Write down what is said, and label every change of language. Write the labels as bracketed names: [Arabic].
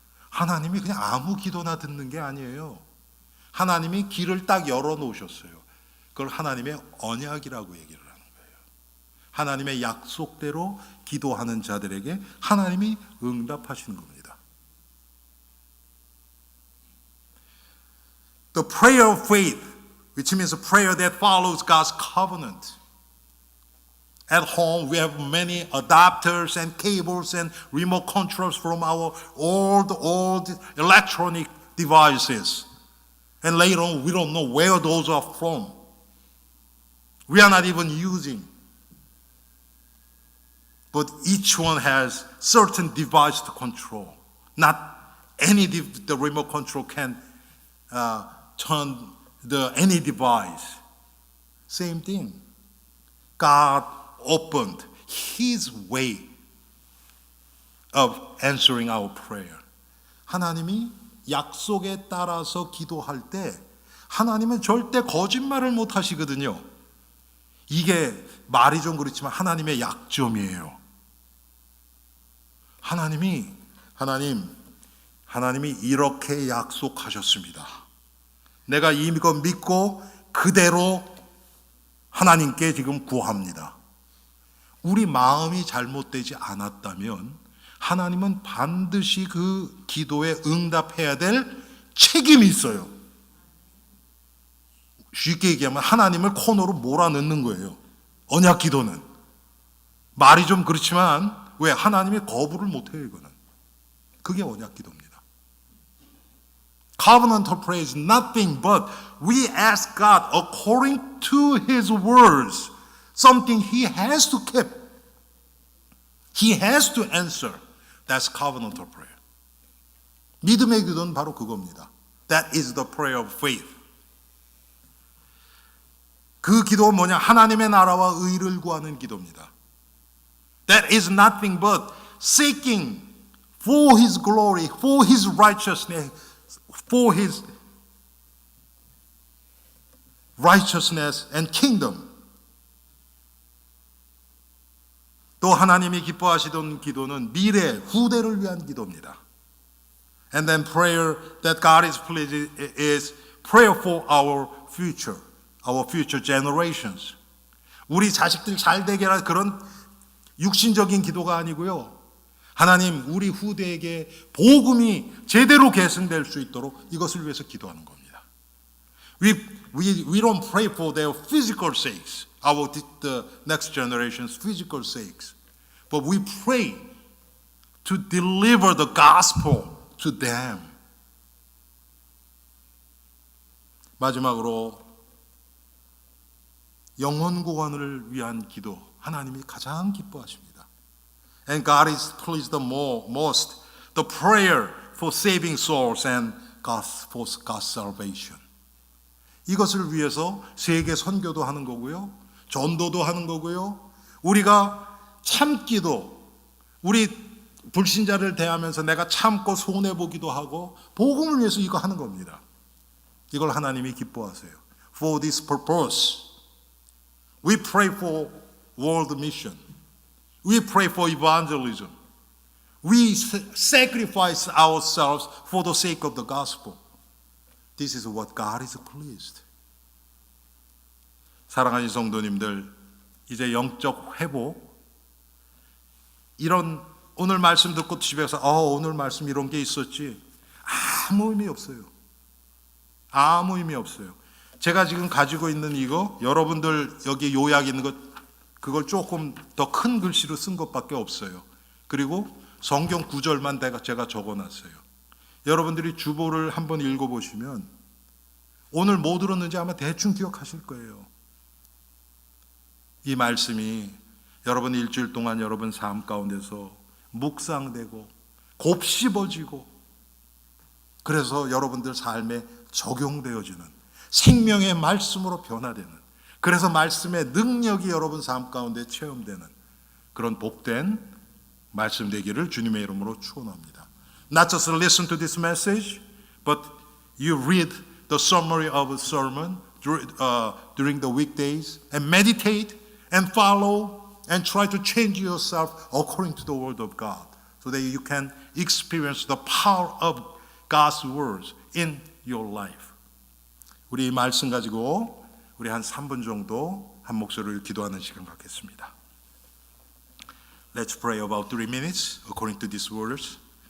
[Korean] 하나님이 그냥 아무 기도나 듣는 게 아니에요. 하나님이 길을 딱 열어놓으셨어요. 그걸 하나님의 언약이라고 얘기를 하는 거예요. 하나님의 약속대로 기도하는 자들에게 하나님이 응답하시는 겁니다. [English] The prayer of faith, which means a prayer that follows God's covenant. At home, we have many adapters and cables and remote controls from our old electronic devices. And later on, we don't know where those are from. We are not even using. But each one has certain device to control. Not any the remote control can turn any device. Same thing. God opened His way of answering our prayer. [Korean] 하나님이 약속에 따라서 기도할 때 하나님은 절대 거짓말을 못 하시거든요. 이게 말이 좀 그렇지만 하나님의 약점이에요. 하나님이 이렇게 약속하셨습니다. 내가 이거 믿고 그대로 하나님께 지금 구합니다. 우리 마음이 잘못되지 않았다면 하나님은 반드시 그 기도에 응답해야 될 책임이 있어요. 쉽게 얘기하면 하나님을 코너로 몰아넣는 거예요. 언약 기도는. 말이 좀 그렇지만 왜? 하나님이 거부를 못해요, 이거는. 그게 언약 기도입니다. [English] Covenantal prayer is nothing but we ask God according to His words, something He has to keep. He has to answer. That's covenantal prayer. [Korean] 믿음의 기도는 바로 그겁니다. [English] That is the prayer of faith. [Korean] 그 기도는 뭐냐? 하나님의 나라와 의를 구하는 기도입니다. [English] That is nothing but seeking for His glory, for His righteousness, for His righteousness and kingdom. [Korean] 또 하나님이 기뻐하시던 기도는 미래, 후대를 위한 기도입니다. [English] And then prayer that God is pleased is prayer for our future generations. [Korean] 우리 자식들 잘 되게 하는 그런 육신적인 기도가 아니고요. 하나님, 우리 후대에게 복음이 제대로 계승될 수 있도록 이것을 위해서 기도하는 겁니다. [English] We don't pray for their physical sakes, the next generation's physical sakes, but we pray to deliver the gospel to them. [Korean] 마지막으로 영혼 구원을 위한 기도, 하나님이 가장 기뻐하십니다. [English] And God is pleased the most the prayer for saving souls and for God's salvation. [Korean] 이것을 위해서 세계 선교도 하는 거고요, 전도도 하는 거고요. 우리가 참기도, 우리 불신자를 대하면서 내가 참고 손해보기도 하고 복음을 위해서 이거 하는 겁니다. 이걸 하나님이 기뻐하세요. [English] For this purpose, we pray for world mission. We pray for evangelism. We sacrifice ourselves for the sake of the gospel. This is what God is pleased. [Korean] 사랑하는 성도님들, 이제 영적 회복, 이런 오늘 말씀 듣고 집에 가서 오늘 말씀 이런 게 있었지, 아무 의미 없어요. 아무 의미 없어요. 제가 지금 가지고 있는 이거, 여러분들 여기 요약 있는 것, 그걸 조금 더 큰 글씨로 쓴 것밖에 없어요. 그리고 성경 구절만 제가 적어놨어요. 여러분들이 주보를 한번 읽어보시면 오늘 뭐 들었는지 아마 대충 기억하실 거예요. 이 말씀이 여러분 일주일 동안 여러분 삶 가운데서 묵상되고 곱씹어지고, 그래서 여러분들 삶에 적용되어지는 생명의 말씀으로 변화되는, 그래서 말씀의 능력이 여러분 삶 가운데 체험되는 그런 복된 말씀 되기를 주님의 이름으로 축원합니다. [English] Not just listen to this message, but you read the summary of a sermon during the weekdays and meditate and follow and try to change yourself according to the word of God, so that you can experience the power of God's words in your life. [Korean] 우리 이 말씀 가지고 우리 한 3분 정도 한 목소리로 기도하는 시간 갖겠습니다. [English] Let's pray about 3 minutes according to these words.